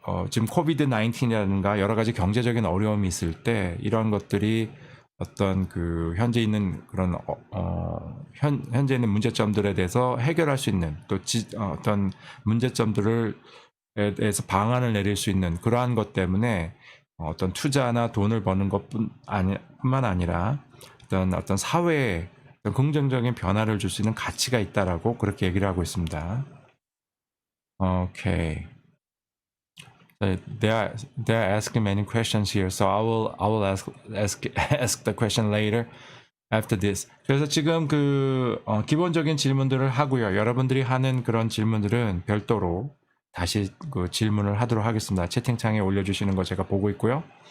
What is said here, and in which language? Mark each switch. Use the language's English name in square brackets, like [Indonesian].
[Korean] 지금 코비드 19이라든가 여러 가지 경제적인 어려움이 있을 때 이런 것들이 어떤 그 현재 있는 그런 현재 있는 문제점들에 대해서 해결할 수 있는, 또 어떤 문제점들을 대해서 방안을 내릴 수 있는 그러한 것 때문에 어떤 투자나 돈을 버는 것뿐만 아니라 어떤 사회에 어떤 긍정적인 변화를 줄 수 있는 가치가 있다라고 그렇게 얘기를 하고 있습니다. [English] Okay. They are asking many questions here, so I will ask the question later. after this. [Korean] 그래서 지금 그 기본적인 질문들을 하고요. 여러분들이 하는 그런 질문들은 별도로 다시 그 질문을 하도록 하겠습니다. 채팅창에 올려주시는 거 제가 보고 있고요.